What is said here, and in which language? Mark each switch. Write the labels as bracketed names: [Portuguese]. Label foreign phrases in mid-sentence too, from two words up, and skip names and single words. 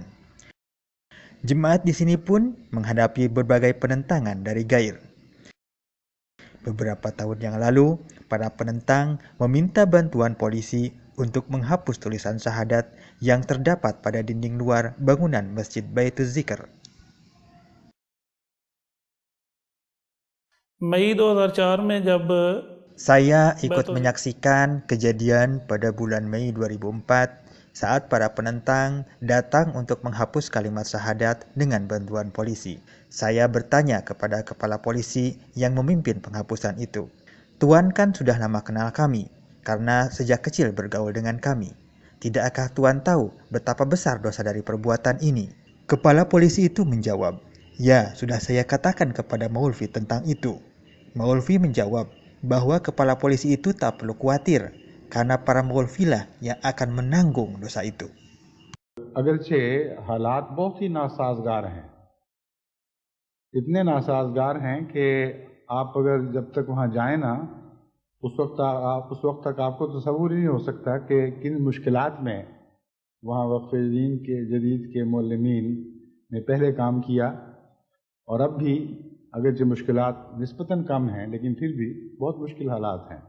[Indonesian] Jemaat di sini pun menghadapi berbagai penentangan dari Gair. Beberapa tahun yang lalu, para penentang meminta bantuan polisi untuk menghapus tulisan syahadat yang terdapat pada dinding luar bangunan Masjid Baitul Zikr. [Urdu] مئی 2004 میں جب [Indonesian] Saya ikut menyaksikan kejadian pada bulan Mei 2004 saat para penentang datang untuk menghapus kalimat syahadat dengan bantuan polisi. Saya bertanya kepada kepala polisi yang memimpin penghapusan itu. Tuan kan sudah lama kenal kami, karena sejak kecil bergaul dengan kami. Tidakkah Tuan tahu betapa besar dosa dari perbuatan ini? Kepala polisi itu menjawab, ya, sudah saya katakan kepada Maulvi tentang itu. Maulvi menjawab bahwa kepala polisi itu tak perlu khawatir, karena para Maulvilah yang akan menanggung dosa itu. [Urdu] اگرچہ حالات بہت ہی ناسازگار ہیں، اتنے ناسازگار ہیں کہ آپ اگر جب تک وہاں جائیں نا، اس وقت تک آپ کو تصور ہی نہیں ہو سکتا کہ کن مشکلات میں وہاں وقفِ دین کے جدید کے معلمین نے پہلے کام کیا، اور اب بھی اگرچہ مشکلات نسبتاً کم ہیں، لیکن پھر بھی بہت مشکل حالات ہیں.